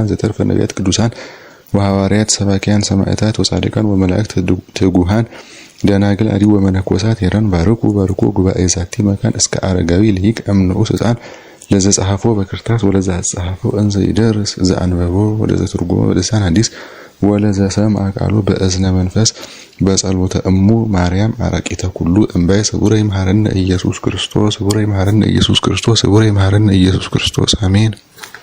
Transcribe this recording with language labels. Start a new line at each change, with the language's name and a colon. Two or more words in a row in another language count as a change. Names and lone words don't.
Geez: ዘተርፈ ነቢያት ቅዱሳን ወሐዋርያት ሰባኪያን ሰማዕታት ወጻድቃን ወመላእክት ትጉሃን ደናግል አዲ ወመነኮሳት ሄራን ባርኩ ጉባኤ ዛቲ መካን እስከ አረጋዊ ልሂቅ እምንዑስ ሕፃን ለዘ ጸሐፎ በክርታስ ወለዘ ጸሐፎ እንዘ ይደርስ ዘአንበቦ ወለዘ ትርጉሞ በልሳን ሐዲስ ወለዘ ሰምዐ ቃሉ በእዝነ መንፈስ በጸሎተ እሙ ማርያም አራቂተ ኩሉ እምባይ ስቡረ ይምሐረነ ኢየሱስ ክርስቶስ ስቡረ ይምሐረነ ኢየሱስ ክርስቶስ ስቡረ ይምሐረነ ኢየሱስ ክርስቶስ አሜን።